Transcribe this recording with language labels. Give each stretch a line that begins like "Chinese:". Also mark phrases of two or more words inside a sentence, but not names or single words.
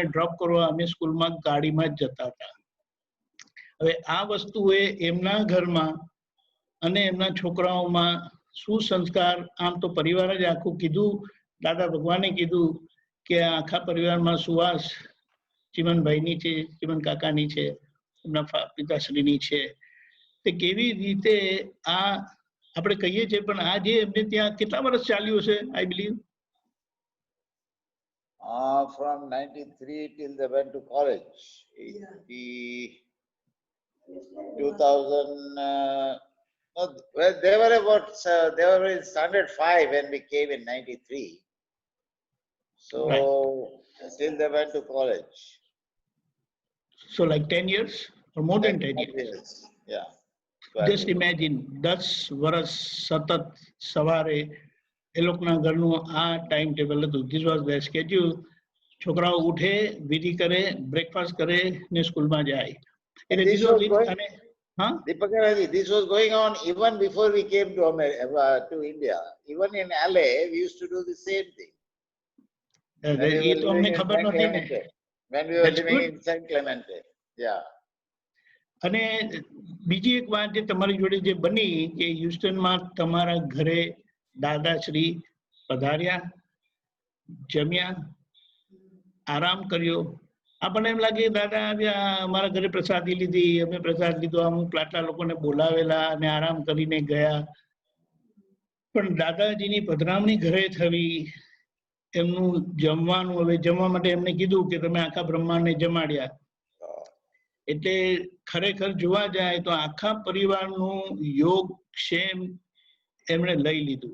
Gujarati: ડ્રોપ કરવા અમે સ્કૂલમાં ગાડીમાં જ જતા હતા હવે આ વસ્તુએ એમના ઘરમાં અને એમના છોકરાઓમાં શું સંસ્કાર આમ તો પરિવાર જ આખું કીધું દાદા ભગવાને કીધું કે આખા પરિવારમાં સુવાસ ચિમનભાઈની છે ચિમન કાકાની છે એમના પિતાશ્રીની છે તે કેવી રીતે આ આપણે કહીએ છીએ પણ આ જે એમને ત્યાં કેટલા વર્ષ ચાલ્યું હશે
English: I believe From 93 till they went to college. 2000, no, well, they were in standard 5 when we came in 93. So, still they went to college. So like 10 years or more than 10 years? Yeah. Just imagine
Gujarati: 10 વર્ષ સતત સવારે એ લોકોના ઘરનું આ ટાઈમ ટેબલ હતું
English: this was the schedule
Gujarati: છોકરાઓ ઉઠે વિધિ કરે બ્રેકફાસ્ટ કરે ને સ્કૂલમાં જાય એટલે
English: this was going on even before we came to India. Even in LA, we used to do the same thing.
Gujarati: એ તો અમને ખબર નહોતી ને
English: When we were living in San Clemente. Yeah.
Gujarati: અને બીજી એક વાત જે તમારી જોડે જે બની કે હ્યુસ્ટનમાં તમારા ઘરે દાદાશ્રી પધાર્યા જમ્યા આરામ કર્યો આપણને એમ લાગે દાદા આવ્યા અમારા ઘરે પ્રસાદી લીધી અમે પ્રસાદ લીધો અમુક આટલા લોકોને બોલાવેલા અને આરામ કરીને ગયા પણ દાદાજીની પધરામણી ઘરે થવી, એમનું જમવાનું, હવે જમવા માટે એમને કીધું કે તમે આખા બ્રહ્માંડને જમાડ્યા, એટલે ખરેખર જોવા જાય તો આખા પરિવારનું યોગ ક્ષેમ એમણે લઈ લીધું.